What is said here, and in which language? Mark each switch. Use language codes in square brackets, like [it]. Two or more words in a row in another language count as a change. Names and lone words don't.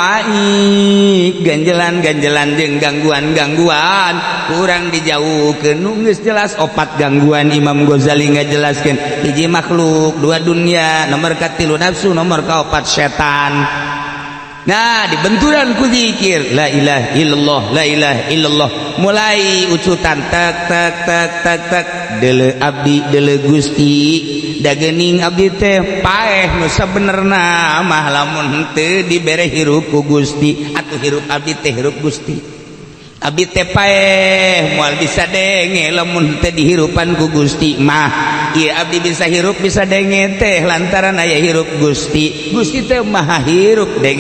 [su] awai ganjelan-ganjelan jeung gangguan-gangguan kurang dijauhkeun nu geus jelas opat gangguan Imam Ghazali ngajelaskeun hiji makhluk dua dunia nomor katilu nafsu nomor kaopat setan. Nah dibenturan ku zikir [ar] لا إله إلا الله لا إله إلا الله [su] mulai ucutan tak tak tak tak tak deuleu abdi deuleu Gusti da geuning abdi teh paeh nu sabenerna mah lamun teu dibere hirup ku Gusti atuh hirup abdi teh hirup Gusti abdi teh paeh moal bisa denge lamun teu dihirupan ku Gusti mah ieu abdi bisa hirup bisa denge teh lantaran aya hirup Gusti Gusti teh maha hirup denge